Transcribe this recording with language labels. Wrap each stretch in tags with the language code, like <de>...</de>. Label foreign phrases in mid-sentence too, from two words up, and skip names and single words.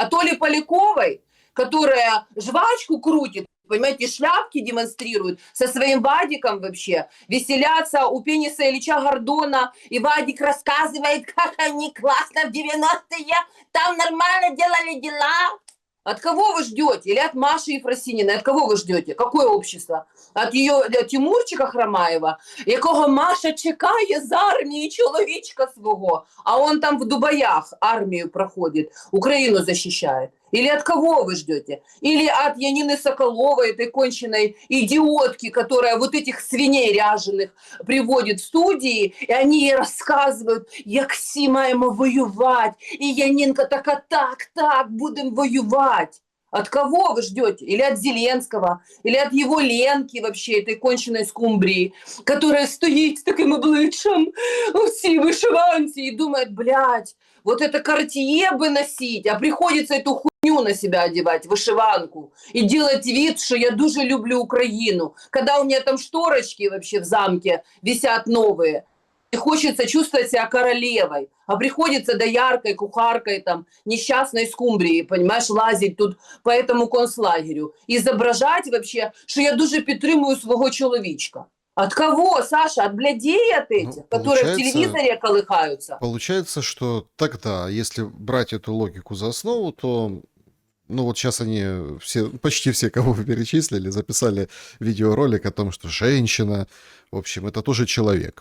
<ru>От Оли Поляковой, которая жвачку крутит, понимаете, шляпки демонстрирует со своим Вадиком вообще, веселятся у Пениса Ильича Гордона, и Вадик рассказывает, как они классно в 90-е там нормально делали дела. От кого вы ждете? Или от Маши Ефросининой? От кого вы ждете? Какое общество? От ее Тимурчика Хромаєва,</ru> <uk>якого Маша чекає з армії чоловічка свого,</uk> <ru>а он там в Дубаях армию проходит, Украину защищает. Или от кого вы ждете? Или от Янины Соколовой, этой конченной идиотки, которая вот этих свиней ряженых приводит в студии, и они ей рассказывают,</ru> <uk>як всі маємо воювати,</uk> <ru>и Янинка така, так, будем воювать. От кого вы ждете? Или от Зеленского, или от его Ленки вообще, этой конченной скумбрии, которая стоит с таким обличчям у всей вышиванці и думает, блядь, вот это Cartier бы носить, а приходится эту хуйню на себя одевать, вышиванку, и делать вид, что я</ru> <uk>дуже люблю</uk> <ru>Украину, когда у меня там шторочки вообще в замке висят новые. И хочется чувствовать себя королевой, а приходится дояркой, кухаркой, там, несчастной скумбрии, понимаешь, лазить тут по этому концлагерю, изображать вообще, что я</ru> <uk>дуже підтримую свого чоловічка.</uk> <ru>От кого, Саша? От блядей от этих, которые в телевизоре колыхаются? Получается, что тогда, если брать эту логику за основу, то... Ну вот сейчас они все, почти все, кого вы перечислили, записали видеоролик о том, что женщина, в общем, это тоже человек.</ru>